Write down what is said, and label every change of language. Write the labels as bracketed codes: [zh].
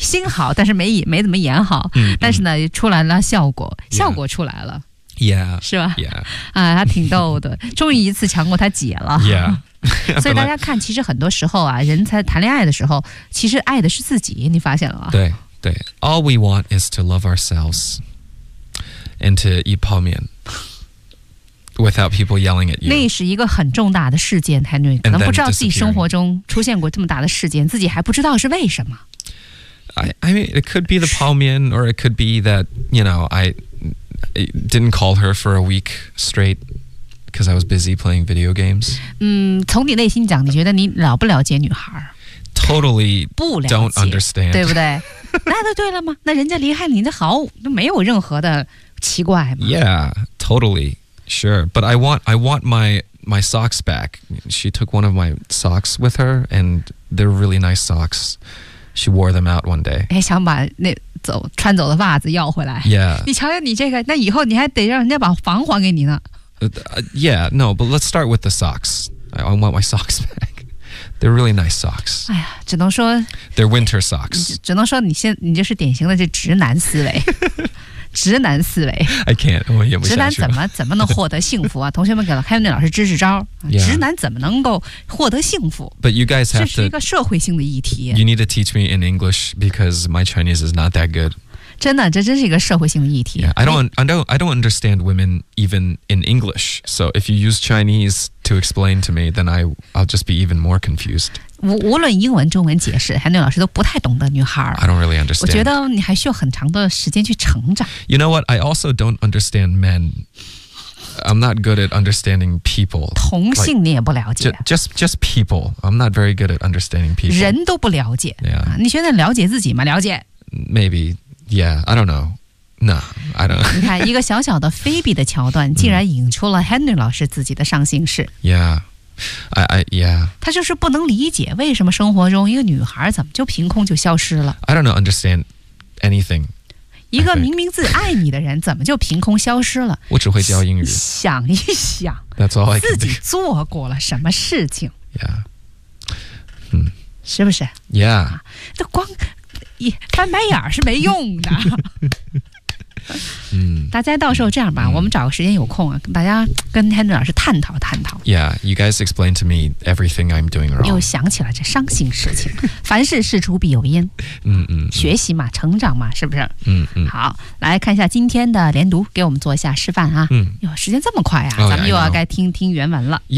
[zh] 心好，但是没怎么演好，但是呢，出来了效果出来了 [en] ，Yeah， [zh] 是吧 [en] ？Yeah， [zh] 啊，他挺逗的，终于一次强过他姐了 [en] ，Yeah， [zh] 所以大家看，其实很多时候啊，人才谈恋爱的时候，其实爱的是自己，你发现了吗？对对 [en] ，All we want is to love ourselves and to eat 泡面 without people yelling at you。 [zh] 那是一个很重大的事件 ，Henry 可能不知道自己生活中出现过这么大的事件，自己还不知道是为什么。 [en] I mean, it could be the 泡面, or it could be that, you know, I didn't call her for a week straight because I was busy playing video games. [zh] 从你内心讲，你觉得你了不了解女孩？ [en] Totally don't understand. [zh] 对不对？那就对了吗？那人家离开你，那毫无，没有任何的奇怪吗？ [en] Yeah, totally, sure. But I want my socks back. She took one of my socks with her, and they're really nice socks. She wore them out one day. [zh] 哎，想把那穿走的袜子要回来。 [en] Yeah. [zh] 你瞧瞧你这个，那以后你还得让人家把房还给你呢。 [en] Yeah. No. But let's start with the socks. I want my socks back. They're really nice socks. [zh] 哎呀，只能说。 [en] They're winter socks. [zh] 只能说你就是典型的这直男思维。直男思维。 [en] I can't. [zh] 我演不下去。直男怎么能获得幸福啊？同学们给了 Henry 老师支支招。 [en] Yeah. [zh] 直男怎么能够获得幸福 [en] ？But you guys have to. [zh] 这是一个社会性的议题。 [en] You need to teach me in English because my Chinese is not that good. [zh] 真的，这真是一个社会性的议题。 [en] Yeah. I don't understand women even in English. So if you use Chinese to explain to me, then I'll just be even more confused. [zh] 无论英文、中文解释 ，Henry 老师都不太懂得女孩。 [en] I don't really understand. [zh] 我觉得你还需要很长的时间去成长。 [en] You know what? I also don't understand men. I'm not good at understanding people. [zh] 同性你也不了解。 [en] Like, just people. I'm not very good at understanding people. [zh] 人都不了解。 [en] Yeah. [zh] 你觉得了解自己吗？了解。 [en] Maybe. Yeah. I don't know. No. I don't. [zh] 你看一个小小的 Phoebe 的桥段，竟然引出了 Henry 老师自己的上心事。 [en] Yeah. Yeah. [zh] 他就是不能理解为什么生活中一个女孩怎么就凭空就消失了。 [en] I don't know, understand anything. [zh] 一个明明自己爱你的人怎么就凭空消失了我只会教英语想一想 [en] That's all I can do. [zh] 自己做过了什么事情 [en] Yeah、 [zh] 是不是 [en] Yeah、 [zh] 光翻白眼是没用的大家到时候这样吧我们找个时间有空、大家跟 Henry 老师探讨 [en] Yeah, you guys explain to me everything I'm doing wrong [zh] 又想起了这伤心事情凡事事出必有因学习嘛成长嘛是不是好来看一下今天的连读给我们做一下示范啊有时间这么快啊、咱们又要该听听原文了